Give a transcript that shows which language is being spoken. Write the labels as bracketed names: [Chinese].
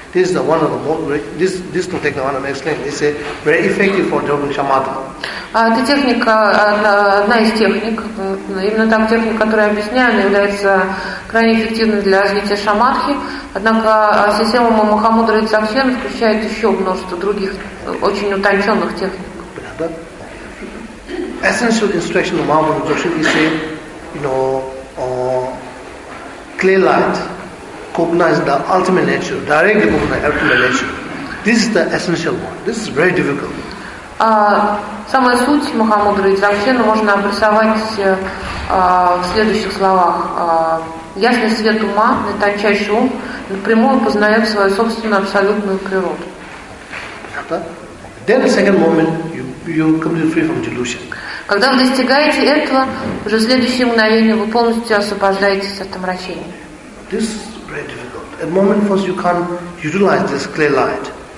[English] This is the one of the most, this technique I want to explain. It's a very effective for Dzogchen Shamatha. [Russian] Эта техника, одна из техник, именно та техника, которую я объясняю, она является крайне эффективной для развития шамадхи. Однако система Махамудры и Дзагчен включает еще множество других очень утонченных техник. [English] Essential instruction of [Russian] Махамудры и Дзагчен [English] is a, you know, clear light, cognize the ultimate nature, directly cognize the ultimate nature. This is the essential one. This is very difficult. [Russian] Самая суть Махамудры и Дзагчена можно обрисовать в следующих словах. Ясный свет ума, тончайший ум, напрямую познает свою собственную абсолютную природу. [English] Then the second moment, you completely free from delusion. [Russian] Когда вы достигаете этого, уже в следующее мгновение вы полностью освобождаетесь от омрачения. [English] This is very difficult. At moment first you can't utilize this clear light.